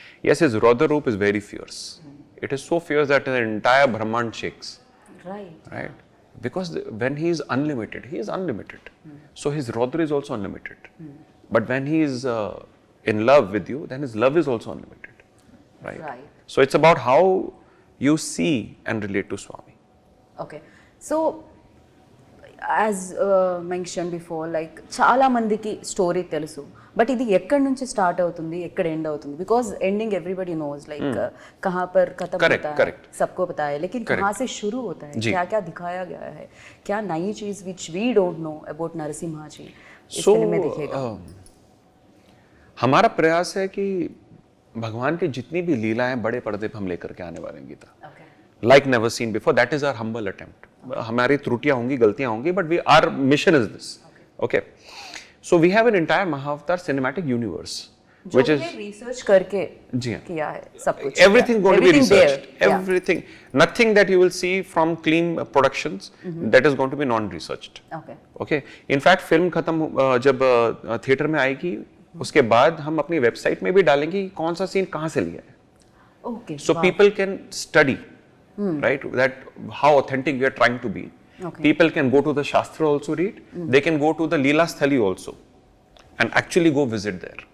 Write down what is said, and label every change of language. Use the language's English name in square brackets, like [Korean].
[English] Yes, his Raudra Roop is very fierce. It is so fierce that the entire Brahman shakes. Right? Because when he is unlimited, he is unlimited. So his Raudra is also unlimited. But when he is in love with you, then his love is also unlimited. Right? So it's about how you see and relate to Swami. Okay. So as mentioned before, [Telugu] like చాలా మందికి story తెలుసు, but ఇది ఎక్కడి నుంచి start అవుతుంది, ఎక్కడ end అవుతుంది? [English] because ending everybody knows, [Hindi] like कहाँ पर खत्म होता है सबको पता है, लेकिन कहाँ से शुरू होता है, क्या क्या दिखाया गया है, क्या नई चीज [English] which we don't know about [Hindi] Narasimha जी इस फिल्म में दिखेगा? हमारा प्रयास है कि भगवान की जितनी भी लीलाएं बड़े पर्दे पर हम लेकर के आने वाले हैं Gita, [English] like never seen before. That is our humble attempt. [Hindi] हमारी त्रुटियां होंगी, गलतियां होंगी, [English] but our mission is this. Okay. So we have an entire Mahavatar cinematic universe which is [Hindi] research करके जी हाँ, किया है सब कुछ [English] everything going to be researched, there, everything, nothing that you will see from clean productions that is going to be non-researched. [Hindi] Okay, in fact film खत्म जब theatre में आएगी उसके बाद हम अपनी वेबसाइट में भी डालेंगे कि कौन सा सीन कहाँ से लिया है. [English] Okay, so people can study, right, that how authentic we are trying to be. People can go to the Shastra also read, they can go to the Leela Sthali also and actually go visit there.